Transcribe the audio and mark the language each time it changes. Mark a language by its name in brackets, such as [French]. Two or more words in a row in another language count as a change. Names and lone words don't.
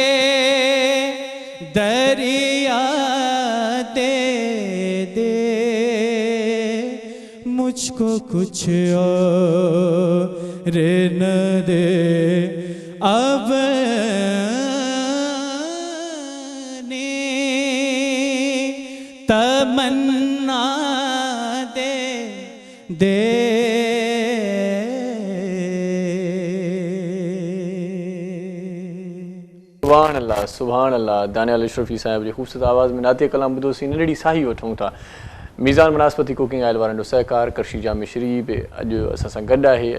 [Urdu] دریا دے دے مجھ کو کچھ اور نہ دے اب تمنا دے دے [Arabic] سبحان الله سبحان الله. [Sindhi] दानियाल अशरफी साहिब जी ख़ूबसूरत आवाज़ में नाते कलाम ॿुधोसीं नंढड़ी साही वठूं था। मीज़ान बनास्पति कुकिंग आयल वारनि जो सहकार करशी जामे शरीफ़ अॼु असां सां गॾु आहे।